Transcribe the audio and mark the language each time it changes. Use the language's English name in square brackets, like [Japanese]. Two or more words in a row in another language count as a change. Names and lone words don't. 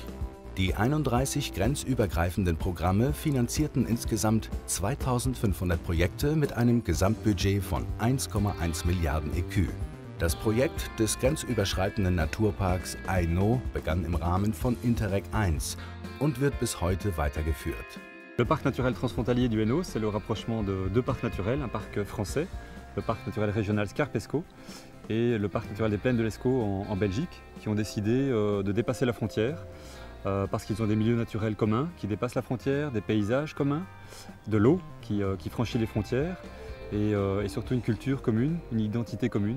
[German] Die 31 grenzübergreifenden Programme finanzierten insgesamt 2500 Projekte mit einem Gesamtbudget von 1,1 Milliarden ECU. Das Projekt des grenzüberschreitenden Naturparks Hainaut begann im Rahmen von Interreg 1 und wird bis heute weitergeführt. [French] Le parc naturel transfrontalier du Hainaut, c'est le rapprochement de deux parcs naturels, un parc français, le parc naturel régional Scarpe-Escaut, et le parc naturel des plaines de l'Escaut en Belgique, qui ont décidé de dépasser la frontière parce qu'ils ont des milieux naturels communs qui dépassent la frontière, des paysages communs, de l'eau qui franchit les frontières et surtout une culture commune, une identité commune.